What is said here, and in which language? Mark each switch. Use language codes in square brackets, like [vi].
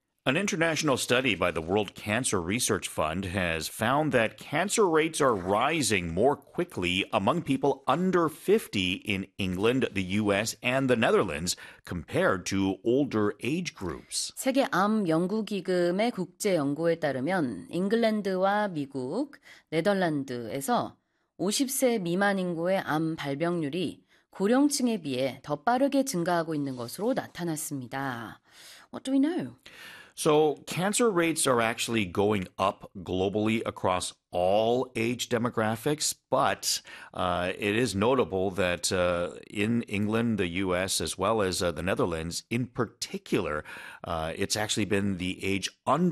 [en] An international study by the World Cancer Research Fund has found that cancer rates are rising more quickly among people under 50 in England, the US, and the Netherlands compared to older age groups. [ko] 세계 암 연구 기금의 국제 연구에 따르면 잉글랜드와 미국, 네덜란드에서 50세 미만 인구의 암 발병률이 고령층에 비해 더 빠르게 증가하고 있는 것으로 나타났습니다. [en] What do we know? So cancer rates are actually going up globally across all age demographics, but it is notable that in England, the U.S., as well as the Netherlands, in particular, it's actually been the age under